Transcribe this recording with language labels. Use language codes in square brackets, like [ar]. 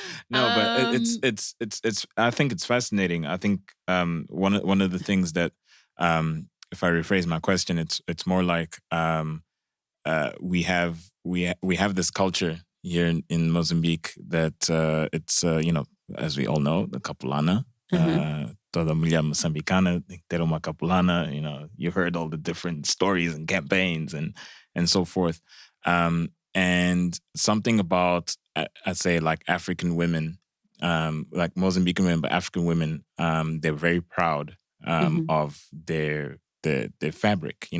[en] No, but it's I think it's fascinating. I think one of the things that, if I rephrase my question, it's more like we have this culture here in Mozambique that it's as we all know, the Capulana. [pt] Toda mulher moçambicana tem que ter uma capulana. [en] You've heard all the different stories and campaigns and so forth. And something about, I'd say, like African women, like Mozambican women, but African women, they're very proud of their fabric.